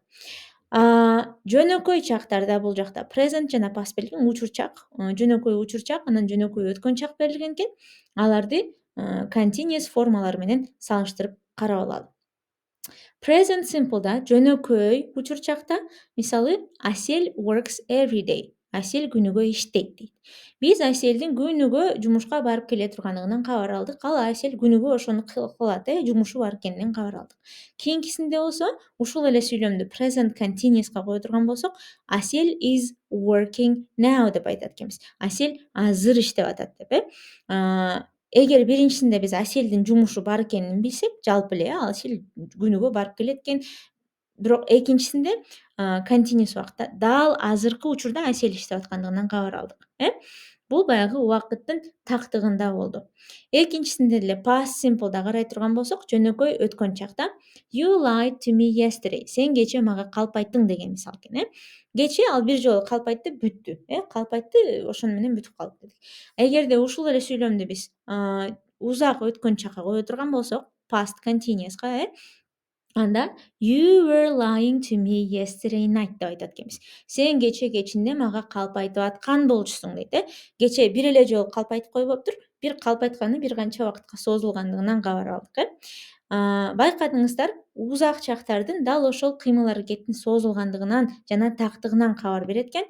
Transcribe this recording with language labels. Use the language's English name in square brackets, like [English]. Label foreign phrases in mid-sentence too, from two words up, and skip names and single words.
[Kyrgyz] Жөнөкөй чактарда бул жакта present жана past берилген, учур чак, жөнөкөй учур чак, анан жөнөкөй өткөн чак берилген экен. Аларды continuous формалары менен салыштырып карап алалы. [English] Present simple'да [Kyrgyz] жөнөкөй учур чакта, мисалы, Асел [English] works every day. [Kyrgyz] Асел күнүгө иштейт дейт. Биз Аселдин күнүгө жумушка барып келе тургандыгынан кабар алдык. Ал Асел күнүгө ошону кылат, жумушу бар экенинен кабар алдык. Кийинкисинде болсо, ушул эле сүйлөмдү [English] present continuous'ка [Kyrgyz] кое турган болсок, Асел [English] is working now [Kyrgyz] деп айтат экенбиз. Асел азыр иштеп атат деп. Эгер биринчисинде биз Аселдин жумушу бар экенин билсек, жалпы эле Асел күнүгө барып келет экен, бирок экинчисинде continuous убакытта дал азыркы учурда ASL иштеп аткандыгынан кабар алдык. Бул баягы убакыттын тактыгында болду. Экинчисинде деле [English] past simple'да [Kyrgyz] карай турган болсок, жөнөкөй өткөн чакта [English] you lied to me yesterday. [Kyrgyz] Сен кечээ мага калп айттың деген мисал экен. Кечээ ал бир жолу калп айтты, бүттү. Калп айтты, ошону менен бүтүп калды дедик. Эгерде ушул эле сүйлөмдү биз узак өткөн чакка кое турган болсок, [English] past continuous'ка, [Kyrgyz] анда [English] "You were lying to me yesterday night" [Kyrgyz] деп айтат экенбиз. Сен кечээ кечинде мага калп айтып аткан болчусуң дейт. Кечээ бир эле жолу калп айтып койбоптур, бир калп айтканы бир канча убакытка созулгандыгынан кабар алдык. Байкадыңыздар, узак чактардын дал ошол кыймыл-аракеттин созулгандыгынан жана тактыгынан кабар берет экен.